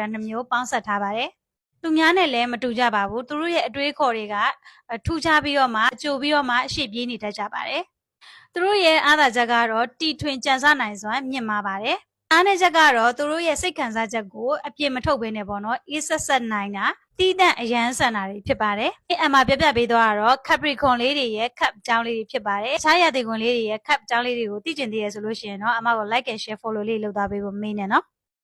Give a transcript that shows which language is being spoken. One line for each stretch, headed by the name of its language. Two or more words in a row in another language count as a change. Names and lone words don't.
Burmese: 2 မျိုးပေါင်းစပ်ထားပါတယ်။သူများနဲ့လည်းမတူကြပါဘူး။သူတို့ရဲ့အတွေးခေါ်တွေကထူးခြားပြီးတော့မှကြိုပြီးတော့မှအရှိပြေးနေတတ်ကြပါတယ်။သူတို့ရဲ့အားသာချက်ကတော့တီထွင်ကြံစနိုင်စွမ်းမြင့်မားပါတယ်။အားနည်းချက်ကတော့သူတို့ရဲ့စိတ်ခံစားချက်ကိုအပြစ်မထုတ်ဘဲနဲ့ပေါ့နော်အေးဆက်ဆက်နိုင်တာတီးတန့်အရန်ဆန်တာတွေဖြစ်ပါတယ်။အမှပြပြပေးသွားတော့ Capricorn လေးတွေရဲ့ cup အကြောင်းလေးတွေဖြစ်ပါတယ်။အခြားရာသီကွန်လေးတွေရဲ့ cup အကြောင်းလေးတွေကိုသိကျင်သေးရဆိုလို့ရှိရင်တော့အမကို
English: like and share follow
Burmese: လေးလုပ်သားပေးဖို့မေးနေနော်။